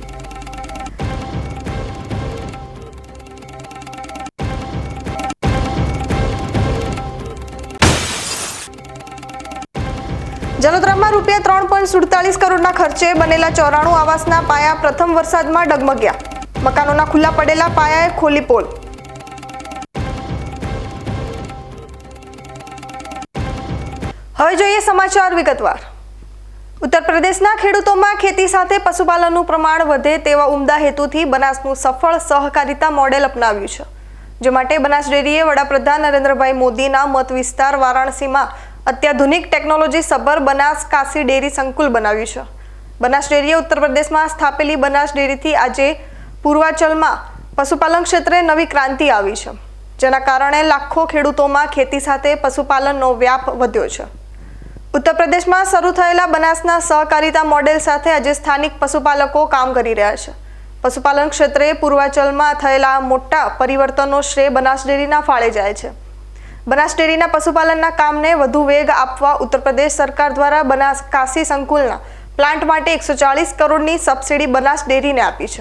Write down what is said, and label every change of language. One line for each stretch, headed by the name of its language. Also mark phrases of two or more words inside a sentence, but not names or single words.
Gujarati: જલોદરામાં રૂપિયા 3.47 કરોડના ખર્ચે બનેલા 94 આવાસના પાયા પ્રથમ વરસાદમાં ડગમગ્યા। મકાનોના ખુલ્લા પડેલા પાયાએ ખોલી પોલ। હવે જોઈએ સમાચાર વિગતવાર। ઉત્તર પ્રદેશના ખેડૂતોમાં ખેતી સાથે પશુપાલનનું પ્રમાણ વધે તેવા ઉમદા હેતુથી બનાસનું સફળ સહકારિતા મોડેલ અપનાવ્યું છે, જે માટે બનાસ ડેરીએ વડાપ્રધાન નરેન્દ્રભાઈ મોદીના મત વિસ્તાર વારાણસીમાં અત્યાધુનિક ટેકનોલોજી સભર બનાસ કાશી ડેરી સંકુલ બનાવ્યું છે। બનાસ ડેરીએ ઉત્તર પ્રદેશમાં સ્થાપેલી બનાસ ડેરીથી આજે પૂર્વાંચલમાં પશુપાલન ક્ષેત્રે નવી ક્રાંતિ આવી છે, જેના કારણે લાખો ખેડૂતોમાં ખેતી સાથે પશુપાલનનો વ્યાપ વધ્યો છે। ઉત્તર પ્રદેશ માં શરૂ થયેલા બનાસના સહકારિતા મોડેલ સાથે આજ સ્થાનિક પશુપાલકો કામ કરી રહ્યા છે। પશુપાલન ક્ષેત્રે પૂર્વાંચલ માં થયેલા મોટા પરિવર્તનો શ્રેય બનાસ ડેરીના ફાળે જાય છે। બનાસ ડેરીના પશુપાલનના કામને વધુ વેગ આપવા ઉત્તર પ્રદેશ સરકાર દ્વારા બનાસ કાશી સંકુલના પ્લાન્ટ માટે 140 કરોડની સબસિડી બનાસ ડેરીને આપી છે।